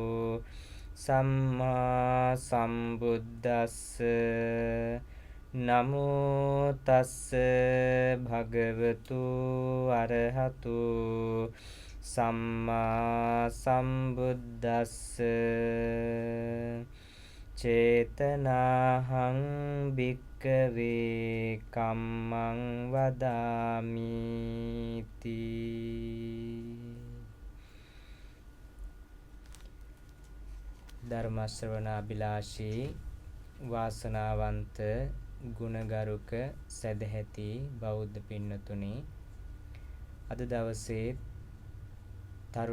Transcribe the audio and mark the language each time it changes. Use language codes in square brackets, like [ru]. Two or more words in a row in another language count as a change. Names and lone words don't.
[pi] සම්මා සම්බුද්දස්ස නමෝ තස්ස භගවතු අරහතු සම්මා සම්බුද්දස්ස චේතනාහං භික්ඛවේ කම්මං වදාමිති. [si] ධර්ම ශ්‍රවණාභිලාෂී වාසනාවන්ත ගුණගරුක සදැහැති බෞද්ධ පින්නතුනි, අද දවසේ තරු